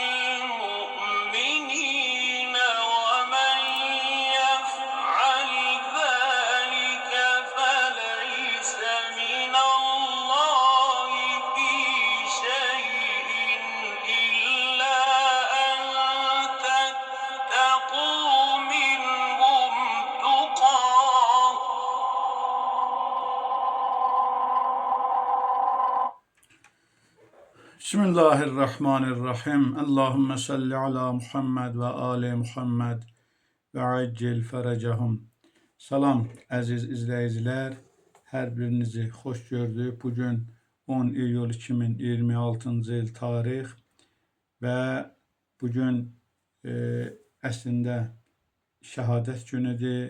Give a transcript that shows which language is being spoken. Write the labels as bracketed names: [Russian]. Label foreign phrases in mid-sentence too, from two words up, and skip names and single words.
[Arabic] المؤمنين ومن يفعل ذلك فليس من الله في شيء إلا أن تتقوا منهم تقاه. Bismillahirrahmanirrahim. اللهم صل على محمد وآل محمد وعجل فرجهم. [Azerbaijani] Salam əziz izləyicilər, hər birinizi xoş gördük. Bugün 10 iyul 2026-cı il tarix və bugün əslində şəhadət günüdür.